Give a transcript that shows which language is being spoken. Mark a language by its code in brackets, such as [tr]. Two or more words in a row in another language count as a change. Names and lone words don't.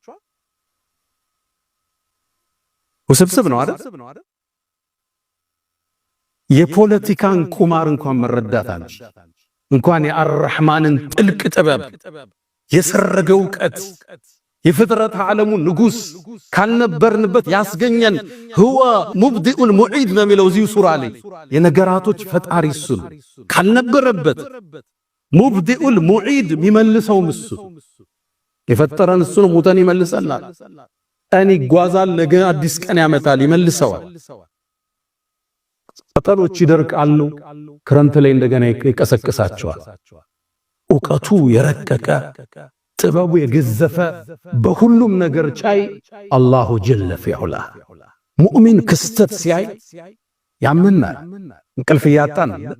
[am] ውስብስብ ነው አይደል? የፖለቲካን ቁማር እንኳን መረዳታል። እንኳን የአርህማንን ጥልቅ ጥበብ የሰረገ ዕውቀት የፍጥረት ዓለሙ ንጉስ ካልነበርንበት ያስገኘን [ar] هو مبدئ المعيد [am] ነው የሚለው እዚሁ ሱራ ላይ የነገራቶች ፈጣሪ እሱ ነው። ካልነበረበት [ar] مبدئ المعيد [am] የሚመልሰው እሱ የፈጠረን እሱ ነው። ሙተን ይመልሰናል። ቀን ይጓዛል፣ ነገ አዲስ ቀን ያመጣል፣ ይመልሰዋል። ቅጠሎች ይደርቃሉ፣ ክረምት ላይ እንደገና ይቀሰቅሳቸዋል። ዕውቀቱ የረቀቀ ጥበቡ የገዘፈ በሁሉም ነገር ቻይ አላሁ ጀለ ፊዑላ። ሙእሚን ክስተት ሲያይ ያምናል። እንቅልፍ ያጣን